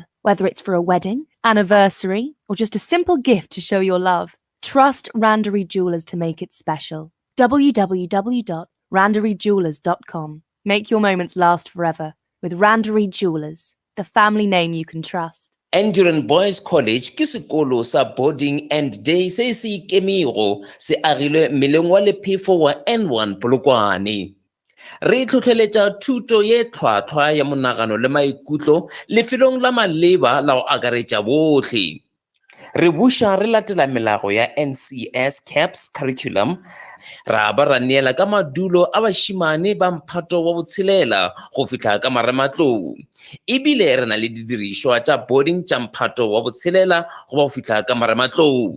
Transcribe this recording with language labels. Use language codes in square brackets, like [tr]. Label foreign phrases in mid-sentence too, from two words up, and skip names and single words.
[en] Whether it's for a wedding, anniversary, or just a simple gift to show your love, trust Randery Jewelers to make it special. www.randeryjewelers.com. Make your moments last forever with Randery Jewelers, the family name you can trust. [nso] Endurance Boys College ke sekolo sa [en] boarding and day [nso] se se ikemego se agilwe meleng wa lephefo wa N1 Polokwane. Re tlhotlheletsa thuto ye tlhwatlhwa ya monagano le maikutlo lefelong la maleba la go akaretsa botlhe. Re buša re latela melago ya NCS CAPS curriculum, ra ba ra neela ka madulo a bašimane ba mphato wa botshelela go fitlha ka marematlou, ebile re na le didirišwa tša boarding tša mphato wa botshelela go ba go fitlha ka marematlou.